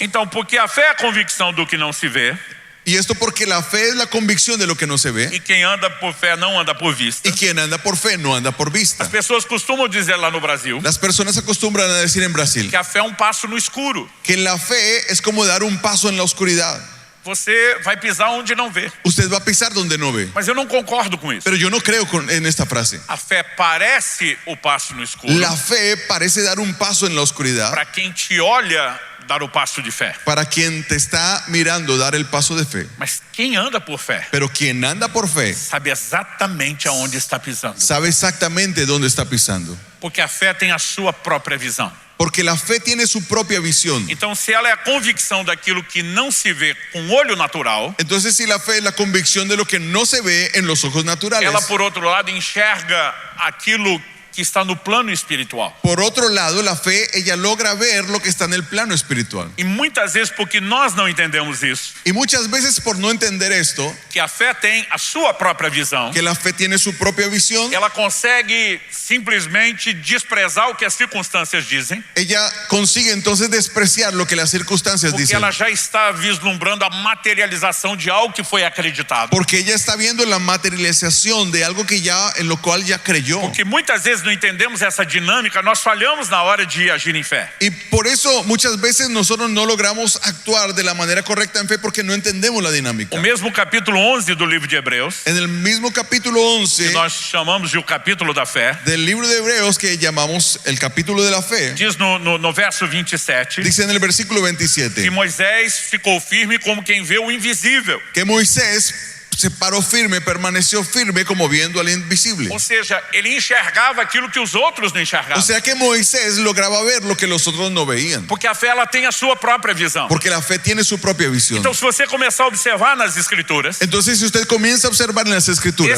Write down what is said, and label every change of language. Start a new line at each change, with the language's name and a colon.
Portuguese: Então, porque a fé é a convicção do que não se vê,
Spanish: Y esto porque la fe es la convicción de lo que no se ve
Portuguese: e quem anda por fé não anda por vista.
Spanish: y quien anda por fe no anda por vista.
Portuguese: As pessoas costumam dizer lá no Brasil
Spanish: Las personas acostumbran a decir en Brasil
Portuguese: que a fé é um passo no escuro.
Spanish: que la fe es como dar un paso en la oscuridad.
Portuguese: Você vai pisar onde não vê.
Spanish: Usted va a pisar donde no ve.
Portuguese: Mas eu não concordo com isso.
Spanish: Pero yo no creo en esta frase.
Portuguese: A fé parece o passo no escuro
Spanish: La fe parece dar un paso en la oscuridad
Portuguese: para quem te olha dar o passo de fé.
Spanish: para quien te está mirando dar el paso de fe.
Portuguese: Mas quem anda por fé
Spanish: Pero quien anda por fe
Portuguese: sabe exatamente aonde está pisando.
Spanish: sabe exactamente dónde está pisando.
Portuguese: Porque a fé tem a sua própria visão.
Spanish: Porque la fe tiene su propia visión.
Portuguese: Então, se ela é a convicção daquilo que não se vê com o olho natural,
Spanish: Entonces, si la fe es la convicción de lo que no se ve en los ojos naturales,
Portuguese: ela, por outro lado, enxerga aquilo que está no plano espiritual.
Spanish: por otro lado, la fe, ella logra ver lo que está en el plano espiritual.
Portuguese: E muitas vezes, porque nós não entendemos isso,
Spanish: Y muchas veces, por no entender esto,
Portuguese: que a fé tem a sua própria visão,
Spanish: que la fe tiene su propia visión,
Portuguese: ela consegue simplesmente desprezar o que as circunstâncias dizem,
Spanish: ella consigue entonces despreciar lo que las circunstancias
Portuguese: porque
Spanish: dicen.
Portuguese: ela já está vislumbrando a materialização de algo que foi acreditado.
Spanish: Porque ella está viendo la materialización de algo que ya, en lo cual ya creyó.
Portuguese: Porque muitas vezes não entendemos essa dinâmica, nós falhamos na hora de agir em fé.
Spanish: Y por eso muchas veces nosotros no logramos actuar de la manera correcta en fe porque no entendemos la dinámica.
Portuguese: O mesmo capítulo 11 do livro de Hebreus,
Spanish: En el mismo capítulo
Portuguese: que
Spanish: 11
Portuguese: nós chamamos de o capítulo da fé,
Spanish: del libro de Hebreos, que llamamos el capítulo de la fe,
Portuguese: diz no verso 27
Spanish: dice en el versículo 27
Portuguese: que Moisés ficou firme como quem vê o invisível.
Spanish: que Moisés se paró firme, permaneció firme como viendo al invisible.
Portuguese: Ou seja, ele enxergava aquilo que os outros não
Spanish: O
Portuguese: enxergavam.
Spanish: sea que Moisés lograba ver lo que los otros no veían.
Portuguese: Porque a fé ela tem a sua própria visão.
Spanish: Porque la fe tiene su propia visión.
Portuguese: Então, se você começar a observar nas escrituras,
Spanish: Entonces, si usted comienza a observar en las escrituras,